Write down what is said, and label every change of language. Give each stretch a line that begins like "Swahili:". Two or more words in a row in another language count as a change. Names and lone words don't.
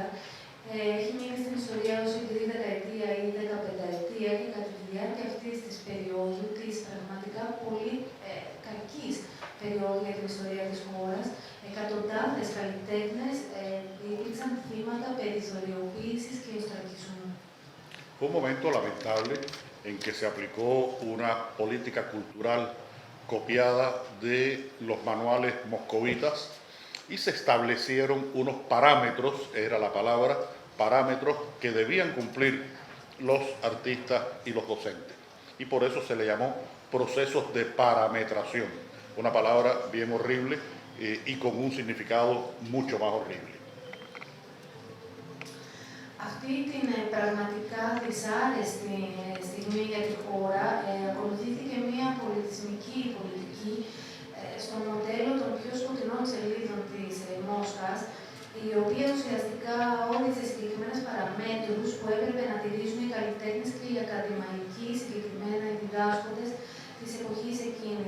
Greek: Έχει μείνει στην ιστορία ως η δεκαετία ή 15ετία και κατά τη διάρκεια αυτής της περίοδου, της πραγματικά πολύ κακής περίοδου για την ιστορία της χώρας, εκατοντάδες καλλιτέχνες υπήρξαν θύματα περιθωριοποίησης και οστρακισμού.
Spanish: Un momento lamentable en que se aplicó una política cultural copiada de los manuales moscovitas y se establecieron unos parámetros, era la palabra, parámetros que debían cumplir los artistas y los docentes. Y por eso se le llamó procesos de parametración, una palabra bien horrible y con un significado mucho más horrible.
Greek: Αυτή την πραγματικά δυσάρεστη στιγμή για τη χώρα ακολουθήθηκε μια πολιτισμική πολιτική στο μοντέλο των πιο σκοτεινών σελίδων της Μόσχας, η οποία ουσιαστικά όριζε συγκεκριμένες παραμέτρους που έπρεπε να τηρήσουν οι καλλιτέχνες και οι ακαδημαϊκοί, συγκεκριμένα οι διδάσκοντες της εποχής εκείνης.